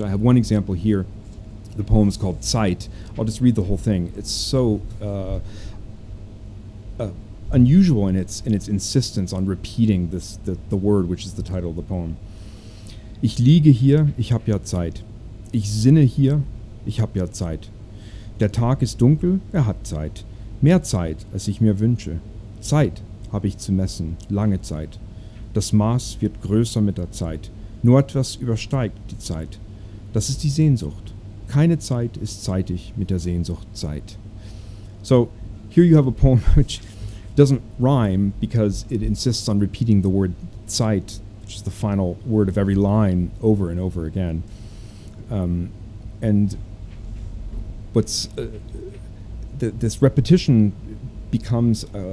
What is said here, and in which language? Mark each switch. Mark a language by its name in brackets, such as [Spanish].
[English] I have one example here. The poem is called Zeit. I'll just read the whole thing. It's so unusual in its insistence on repeating the word, which is the title of the poem. [German] Ich liege hier, ich hab ja Zeit. Ich sinne hier, ich hab ja Zeit. Der Tag ist dunkel, hat Zeit. Mehr Zeit, als ich mir wünsche. Zeit habe ich zu messen, lange Zeit. Das Maß wird größer mit der Zeit. Nur etwas übersteigt die Zeit. Das ist die Sehnsucht. Keine Zeit ist zeitig mit der Sehnsucht Zeit. [English] So here you have a poem which doesn't rhyme because it insists on repeating the word Zeit, which is the final word of every line, over and over again. And what's this repetition becomes